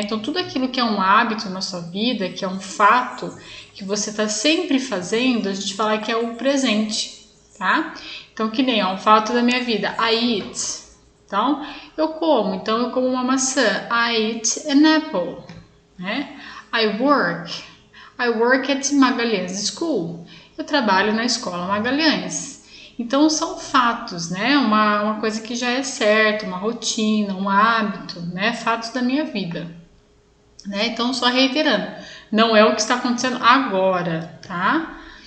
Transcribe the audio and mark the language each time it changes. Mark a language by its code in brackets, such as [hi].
[pt] Então, tudo aquilo que é um hábito na sua vida, que é um fato que você está sempre fazendo, a gente fala que é o presente, tá? Então, que nem um fato da minha vida, [en] I eat. [pt] Então, então eu como uma maçã, [en] I eat an apple, [pt] né? [en] I work at Magalhães School. [pt] Eu trabalho na escola Magalhães. Então, são fatos, né? Uma coisa que já é certa, uma rotina, um hábito, né? Fatos da minha vida, né? Então, só reiterando, não é o que está acontecendo agora, tá?